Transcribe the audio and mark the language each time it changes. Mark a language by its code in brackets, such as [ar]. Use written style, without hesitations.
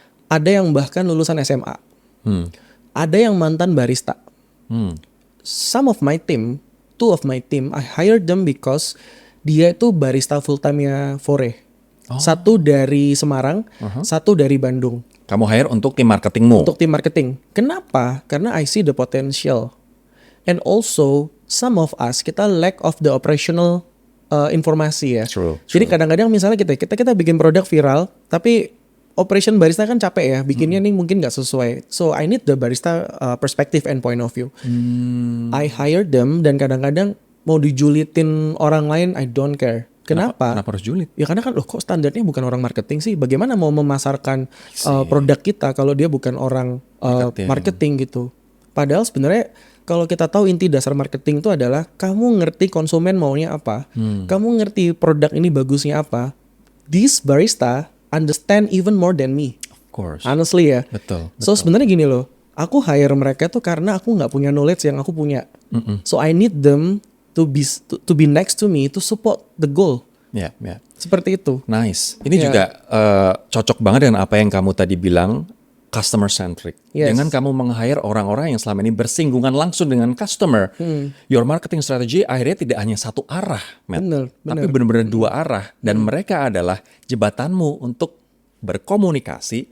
[id] Ada yang bahkan lulusan SMA. Ada yang mantan barista. [en] Some of my team, 2 of my team, I hired them because [id] dia itu [en] barista full time-nya Fore. [id] Satu dari Semarang, satu dari Bandung. Kamu hire untuk tim marketingmu? Untuk tim marketing. Kenapa? Karena [en] I see the potential. And also, some of us, [id] kita [en] lack of the operational [id] informasi ya. [en] True. [id] Jadi kadang-kadang misalnya kita bikin produk viral, tapi operation barista kan capek ya, bikinnya nih mungkin nggak sesuai. [en] So I need the barista perspective and point of view. I hire them [id] dan kadang-kadang mau dijulitin orang lain, [en] I don't care. [id] Kenapa? Kenapa harus julid? Ya karena kan loh kok standarnya bukan orang marketing sih. Bagaimana mau memasarkan produk kita kalau dia bukan orang marketing gitu. Padahal sebenarnya kalau kita tahu inti dasar marketing itu adalah kamu ngerti konsumen maunya apa. Kamu ngerti produk ini bagusnya apa. [en] This barista understand even more than me. Of course. Honestly [id] ya. Betul. So sebenarnya gini loh. Aku hire mereka tuh karena aku nggak punya knowledge yang aku punya. [en] So I need them to be next to me to support the goal. [id] Ya. Seperti itu. Nice. Ini juga cocok banget dengan apa yang kamu tadi bilang. [en] customer centric. Yes. [id] Dengan kamu meng-hire orang-orang yang selama ini bersinggungan langsung dengan customer, [en] your marketing strategy [id] akhirnya tidak hanya satu arah, Matt, Bener. tapi benar-benar dua arah. Dan mereka adalah jebatanmu untuk berkomunikasi